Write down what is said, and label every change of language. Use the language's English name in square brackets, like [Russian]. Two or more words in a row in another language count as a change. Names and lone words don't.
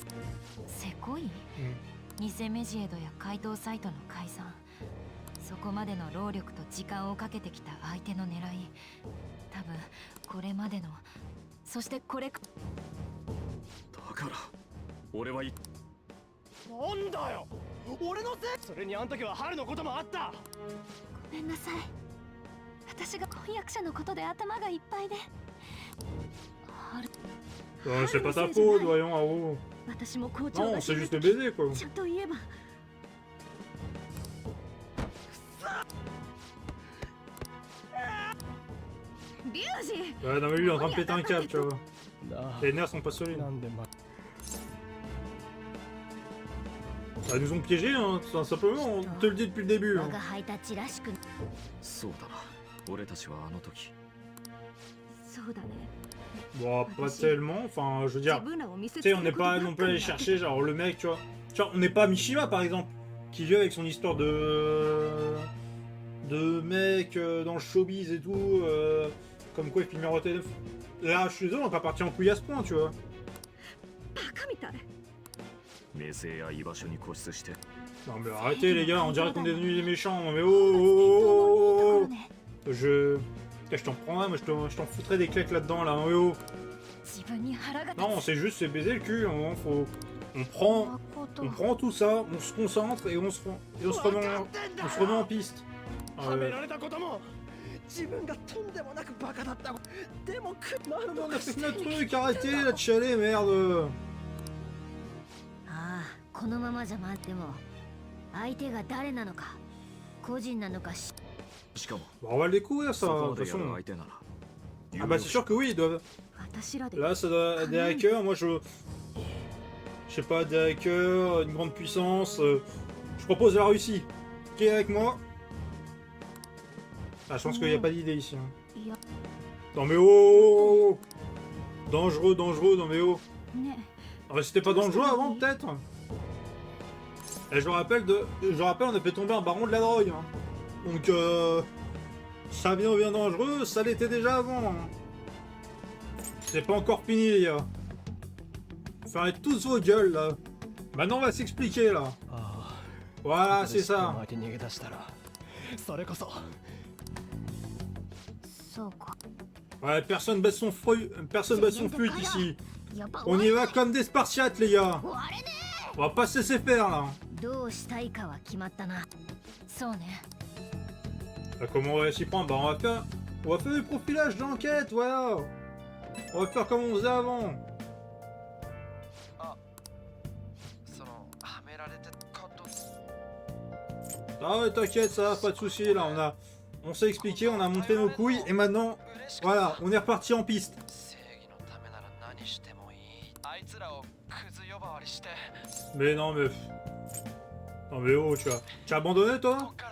[Japanese] せこい、偽メジエドや怪盗サイトの改ざん、そこまでの労力と時間をかけてきた相手の狙い、多分これまでの、そしてこれだから俺はなんだよ俺のせい。それにあん時は春のこともあった。ごめんなさい。私が婚約者のことで頭がいっぱいで。 [French] C'est pas ta faute, voyons, Aro. [Japanese] 私も校長 [French] Non, [Japanese] が [French] c'est juste baiser quoi. [Japanese] ちゃんと言えば。リュウジ。 [French] Ouais, non mais lui il est en train de péter un câble, tu vois. [Japanese] な [French] Les nerfs sont pas solides. [Japanese] なんでま [French] Bah, ils nous ont piégés, hein, tout simplement, on te le dit depuis le début. [Japanese] 我 [French] Hein. [Japanese] がハイタッチらしく。そうだな俺たちはあの時そうだね。 [French] Bon, pas tellement, enfin, je veux dire, [Japanese] 自分らを見せ [French] tu [Japanese] つ [French] sais, [Japanese] け [French] on [Japanese] る [French] n'est [Japanese] こと [French] pas [Japanese] ばっ [French] non [Japanese] か [French] plus [Japanese] り [French] allé [Japanese] やって [French] chercher, genre le mec, tu vois, on n'est pas Mishima par exemple, qui vient avec son histoire de mec dans le showbiz et tout, comme quoi il filme au téléphone. Là, je suis désolé, on va pas partir en couille à ce point, tu vois. [Japanese] バカみたい。名声や居場所に固執して [French] Non mais arrêtez les gars, on dirait qu'on est devenus des méchants, mais oh, je t'en prendrais, moi je t'en foutrais des claques là-dedans, là, oh. [Japanese] 自分に腹が立つ。 [French] Non, c'est juste, c'est baiser le cul, hein, on prend tout ça, on se concentre et on se remet en piste. [Japanese] はめられたことも自分がとんでもなくバカだったでも [French] On a fait notre truc, arrêtez là de chialer, merde. [Japanese] ああ、このままじゃ待っても相手が誰なのか個人なのかし。しかも [French] Bon, on va le découvrir [Japanese] そ [French] ça, [Japanese] こま [French] de [Japanese] で [French] toute [Japanese] やる [French] façon. [Japanese] 相手なら [French] Ah bah c'est sûr que oui, ils doivent... [Japanese] 私らで。 [French] Là, ça doit être des hackers, moi je sais pas, des hackers, une grande puissance. Je propose la Russie. Qui est avec moi? Ah, je pense qu'il n'y a pas d'idée ici. Hein. [Japanese] いや [French] Non mais oh, dangereux, non mais oh. [Japanese] ね。 [French] Ah, bah, c'était pas dangereux avant peut-être. Et je rappelle, on a fait tomber un baron de la drogue. Hein. Donc ça devient bien dangereux, ça l'était déjà avant. Hein. C'est pas encore fini les gars. Fermez tous vos gueules là. Maintenant on va s'expliquer là. [Japanese] あ [French] Voilà, [Japanese] あ [French] c'est ça. [Japanese] 相手に逃げ出したらそれこそそうか。 [French] Ouais, personne baisse son flûte ici. [Japanese] やっぱ [French] On y va comme des Spartiates les gars. [Japanese] 終われね。 [French] On va pas se laisser faire là. [Japanese] どうしたいかは決まったな。そうね。 [French] Bah, comment on va s'y prendre? Bah on va faire du profilage d'enquête, voilà. On va faire comme on faisait avant. [Japanese] そのはめられ [French] Ah ouais, t'inquiète, ça va, pas de soucis. Là, on s'est expliqué, on a montré nos couilles, et maintenant, voilà, on est reparti en piste. Mais non, mais... Non mais oh, tu as abandonné, toi?